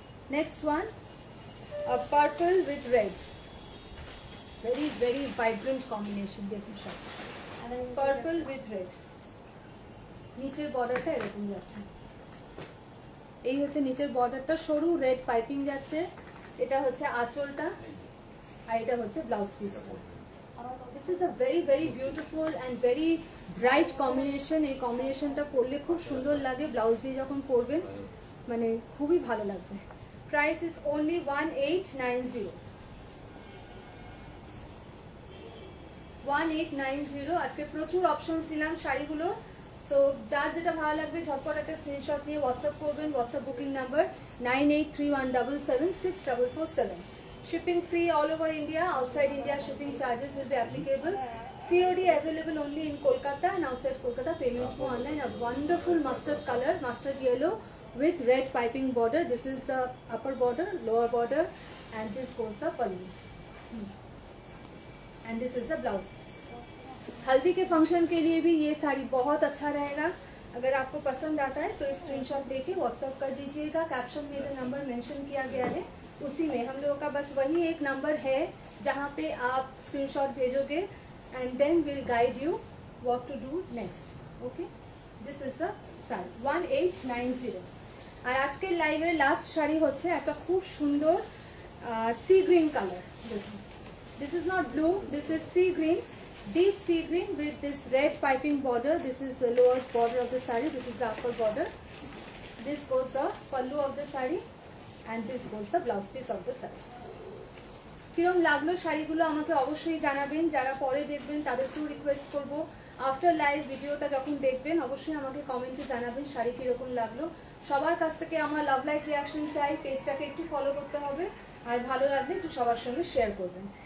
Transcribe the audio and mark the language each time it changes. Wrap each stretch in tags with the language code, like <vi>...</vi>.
<en>Next one, a purple with red. Very very vibrant combination.</en> <bn>দেখুন সব</bn> <en>purple with red.</en> <bn>নিচের বর্ডারটা এরকম যাচ্ছে। এই হচ্ছে নিচের বর্ডারটা, সরু রেড পাইপিং যাচ্ছে। এটা হচ্ছে আঁচলটা আর এটা হচ্ছে ব্লাউজ পিসটা।</bn> <en>This is a very very beautiful and very bright combination.</en> <bn>এই কম্বিনেশনটা পরলে খুব সুন্দর লাগে, ব্লাউজ দিয়ে যখন পরবেন মানে খুবই ভালো লাগবে।</bn> <en>Price is only 1890।</en> <bn>1890। আজকে প্রচুর অপশনস দিলাম শাড়িগুলো,</bn> <en>so যার</en> <bn>যেটা ভালো লাগবে ঝটপট একটা স্ক্রিনশট নিয়ে হোয়াটসঅ্যাপ করবেন। WhatsApp booking number 9831776447।</bn> <en>Shipping free all over India. Outside India shipping charges will be applicable. COD available only in Kolkata and outside Kolkata. Payment through online. A wonderful mustard color, mustard yellow with red piping border. This is the upper border, lower border, and this goes the pallu. And this is the blouse piece.</en> <hi>हल्दी के function के लिए भी ये साड़ी बहुत अच्छा रहेगा। अगर आपको पसंद आता है तो एक स्क्रीनशॉट लेके व्हाट्सएप कर दीजिएगा। कैप्शन में जो नंबर मेंशन किया गया है उसी में हम लोगों का बस वही एक नंबर है जहाँ पे आप स्क्रीनशॉट भेजोगे</hi> <en>And then will guide you what to do next. Okay, this is the sari 1890।</en> <bn>আর আজকের লাইভের লাস্ট শাড়ি হচ্ছে একটা খুব সুন্দর সি গ্রিন কালার।</bn> <en>দেখুন, this is not blue, this is sea green, deep sea green with this red piping border. This is the lower border of the saree, this is the upper border. This goes the pallu of the saree and this goes the blouse piece of the saree.</en> <bn>কিরম লাগলো শাড়িগুলো আমাকে অবশ্যই জানাবেন। যারা পরে দেখবেন তাদেরকেও রিকোয়েস্ট করব আফটার লাইভ ভিডিওটা যখন দেখবেন অবশ্যই আমাকে কমেন্টে জানাবেন শাড়ি কিরকম লাগলো। সবার কাছ থেকে আমার লাভ লাইক রিয়াকশন চাই। পেজটাকে একটু ফলো করতে হবে আর ভালো লাগলে একটু সবার সঙ্গে শেয়ার করবেন।</bn>